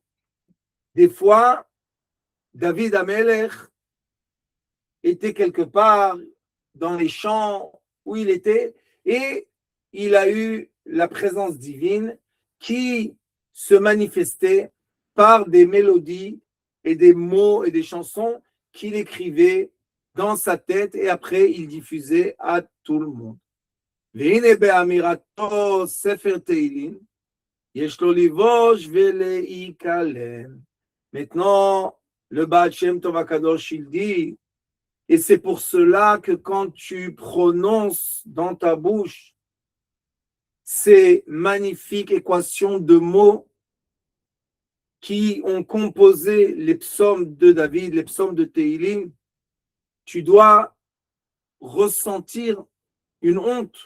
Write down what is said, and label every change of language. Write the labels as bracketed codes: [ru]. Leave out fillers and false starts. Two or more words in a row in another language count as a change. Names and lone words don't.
[fr] Des fois, David Amelech était quelque part dans les champs où il était et il a eu la présence divine qui se manifestait par des mélodies et des mots et des chansons qu'il écrivait dans sa tête et après il diffusait à tout le monde. [he] והנה באמירתו ספר תהילים, יש לו לבוש ולהיכלם. [fr] Maintenant, le Baal Shem Tov HaKadosh, il dit, et c'est pour cela que quand tu prononces dans ta bouche ces magnifiques équations de mots qui ont composé les psaumes de David, les psaumes de Teilim, tu dois ressentir une honte.